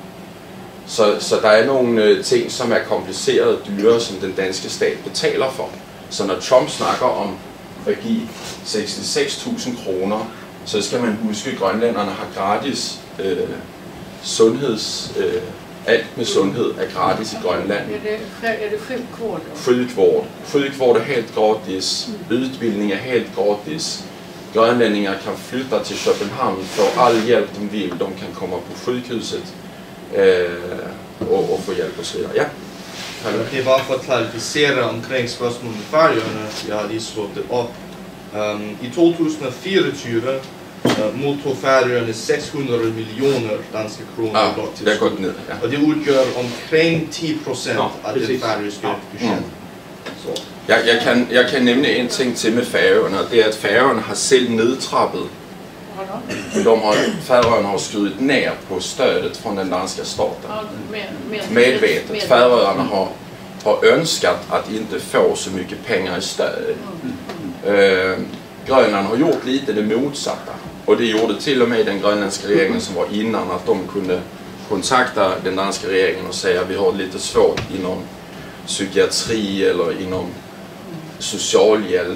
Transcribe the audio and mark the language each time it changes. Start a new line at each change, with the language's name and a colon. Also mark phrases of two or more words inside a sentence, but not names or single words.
Danish: Så der er nogle ting, som er komplicerede og dyre, som den danske stat betaler for. Så når Trump snakker om at give 66.000 kroner, så skal man huske, at grønlænderne har gratis alt med sundhed er gratis i Grønland.
Swedish: Är det sjukvård? Sjukvård är helt gratis. Utbildning är helt gratis. Grönlänningar kan flytta till Köpenhamn, få all hjälp de vill. De kan komma på sjukhuset och få hjälp och så vidare. Ja.
Danish: Det er bare for at klarificere omkring spørgsmålet med Færøerne. Jeg har lige slået det op. I 2024 modtog Færøerne 600 millioner danske kroner i bloktilskud. Ja. Og det udgør omkring 10% af det færøske budget. Jeg kan nævne en ting til med Færøerne, og det er, at Færøerne har selv nedtrappet. Færøerne har skudt ned på stødet fra den danske staten.
Swedish: Medvetet. Færøerne har ønsket at inte få så mycket pengar i stöd. Grönland har gjort lite det motsatta. Och det gjorde till och med den grönländska regeringen som var innan, att de kunde kontakta den danska regeringen och säga att vi har lite svårt inom psykiatri eller inom socialhjälp.